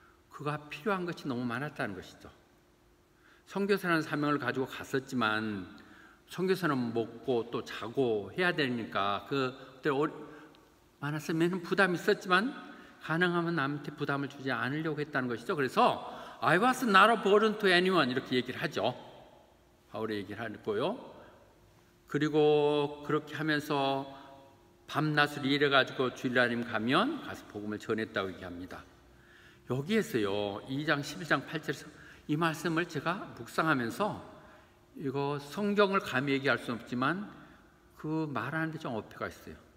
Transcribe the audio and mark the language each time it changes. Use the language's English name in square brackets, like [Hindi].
[Korean] 그가 필요한 것이 너무 많았다는 것이죠. 선교사라는 사명을 가지고 갔었지만 선교사는 먹고 또 자고 해야 되니까 그때 많았으면 부담이 있었지만 가능하면 남한테 부담을 주지 않으려고 했다는 것이죠. 그래서 [English] I was not a burden to anyone [Korean] 이렇게 얘기를 하죠. 바울이 얘기를 하고요. 그리고 그렇게 하면서 밤낮을 일해가지고 주일날임 가면 가서 복음을 전했다고 얘기합니다. 여기에서요 2장 11장 8절에서 이 말씀을 제가 묵상하면서 이거 성경을 감히 얘기할 수는 없지만 그 말하는데 좀 어폐가 있어요.